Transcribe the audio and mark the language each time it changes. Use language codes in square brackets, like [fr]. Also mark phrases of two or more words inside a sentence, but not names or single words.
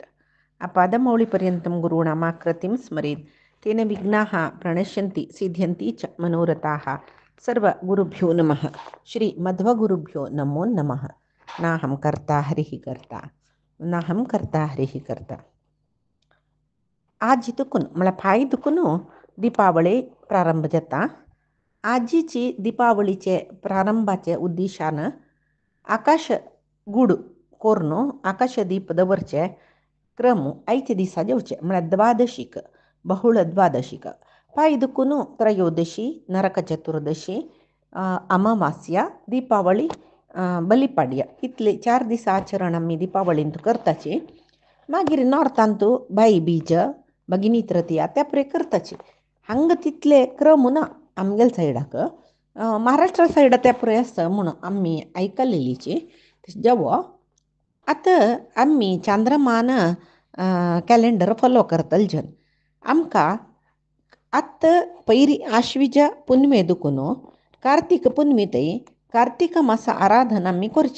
[sa] आपादमौलिपर्यन्तं गुरूणामाकृतिं स्मरेत् तेन विघ्नाः प्रणश्यन्ति सिद्ध्यन्ति च मनोरथाः। सर्वगुरुभ्यो नमः। श्री मध्वगुरुभ्यो नमो नमः। नाहं कर्ता हरिः कर्ता, नाहं कर्ता हरिः कर्ता. [kok] आज इतुकून मला फाय दुकून दीपावली प्रारंभ जाता. आजीची दीपावलीचे प्रारंभाचे उद्देशानं आकाश गुड कोरनो आकाशदीप दवरचे क्रम ऐते दिसा जेवचे म्हळ्यार द्वादशीक बहुळ द्वादशीक पायदुकून त्रयोदशी नरक चतुर्दशी अमावास्या दीपावली बलिपाड्य इतले 4 दीस आचरण आमी दीपावलींत करताची. मागीर नॉर्थांतू बाई बीज भगिनी तृतीया त्या पुरे करताची. हांगा तितले क्रम ना आमगेल सायडाक. महाराष्ट्रा सायडा त्या पुरे आसा म्हणून आमी आयकलेलीची. जेव्हा आता आम्ही चांद्रमान [en] calendar follow [kok] करतलजन आमकां आत्ता पैरी आश्विजा पुनमे दुखून कार्तिक पुनमे थंय कार्तिक मास आराधना आमी करची.